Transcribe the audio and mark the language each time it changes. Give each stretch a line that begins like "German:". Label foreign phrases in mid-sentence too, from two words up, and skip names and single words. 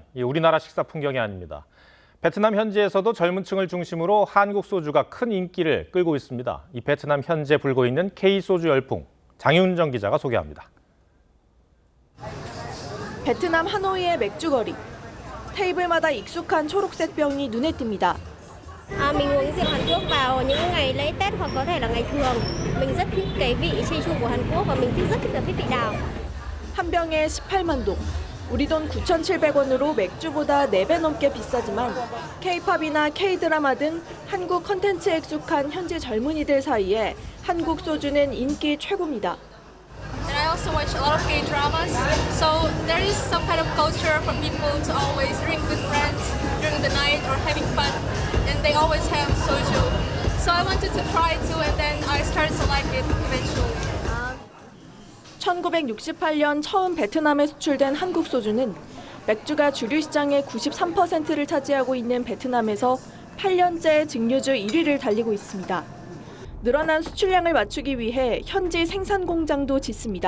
Korean: 이 우리나라 식사 풍경이 아닙니다. 베트남 현지에서도 젊은 층을 중심으로 한국 소주가 큰 인기를 끌고 있습니다. 이 베트남 현지에 불고 있는 K소주 열풍, 장윤정 기자가 소개합니다. 베트남 하노이의 맥주거리. 테이블마다 익숙한 초록색 병이 눈에 띕니다.
Vietnamese: Mình uống rượu Hàn Quốc vào những ngày lễ Tết hoặc có thể là ngày thường. Mình rất thích cái vị Jeju của Hàn Quốc và mình rất thích cái vị đào.
Korean: 한 병에 18만 동. 우리 돈 9,700원으로 맥주보다 4배 넘게 비싸지만 K-팝이나 K-드라마 등 한국 컨텐츠에 익숙한 현지 젊은이들 사이에 한국 소주는 인기 최고입니다.
English: And I also watch a lot of K-dramas, so there is some kind of culture for people to always drink with friends during the night or having fun, and they always have soju. So I wanted to try it too, and then I started to like it eventually.
Korean: 1968년 처음 베트남에 수출된 한국 소주는 맥주가 주류 시장의 93%를 차지하고 있는 베트남에서 8년째 증류주 1위를 달리고 있습니다. 늘어난 수출량을 맞추기 위해 현지 생산 공장도 짓습니다.